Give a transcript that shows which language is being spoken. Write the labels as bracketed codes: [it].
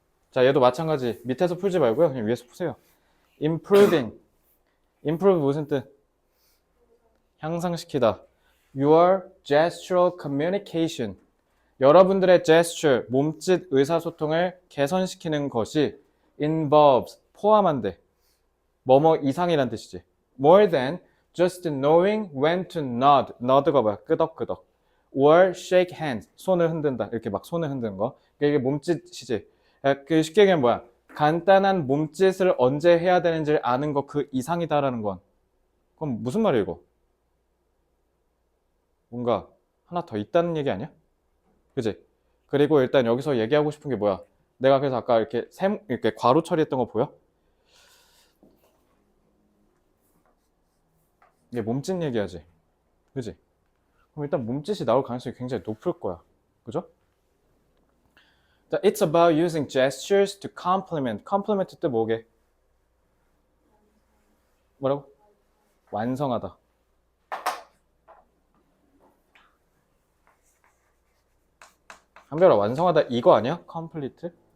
[ko] 자, 얘도 마찬가지. 밑에서 풀지 말고요. 그냥 위에서 푸세요. improving. improve 무슨 뜻? 향상시키다. [en] your gestural communication. [ko] 여러분들의 gesture, 몸짓 의사소통을 개선시키는 것이 involves, 포함한데. 뭐뭐 이상이란 뜻이지. [en] more than just knowing when to nod. [ko] nod가 뭐야? 끄덕끄덕. [en] or shake hands. [ko] 손을 흔든다. 이렇게 막 손을 흔드는 거. 이게 몸짓이지. 그 쉽게 얘기하면 뭐야? 간단한 몸짓을 언제 해야 되는지를 아는 거 그 이상이다라는 건. 그럼 무슨 말이야 이거? 뭔가 하나 더 있다는 얘기 아니야? 그지? 그리고 일단 여기서 얘기하고 싶은 게 뭐야? 내가 그래서 아까 이렇게 괄호 처리했던 거 보여? 이게 몸짓 얘기하지. 그지? 그럼 일단 몸짓이 나올 가능성이 굉장히 높을 거야. 그죠? [en] It's about using gestures to complement. [ko] complement 뜻 뭐게? 뭐라고? 완성하다. 한별아, 완성하다 이거 아니야? [en] complete?